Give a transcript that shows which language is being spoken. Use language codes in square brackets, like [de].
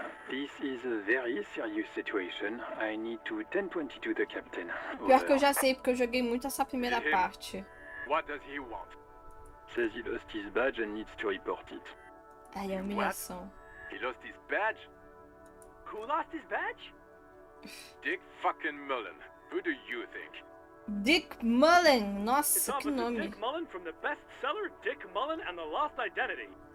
[en] This is a very serious situation. I need to 10-22 the captain. [pt] Pior que eu já sei, porque eu joguei muito essa primeira parte. [en] What does he want? Says he lost his badge and needs to report it. [pt] Ai, é humilhação. [en] He lost his badge? Who lost his badge? Dick fucking Mullen. Who do you think? [pt] Dick Mullen. Nossa, que nome. [en] Dick Mullen from the bestseller Dick Mullen and the Lost Identity.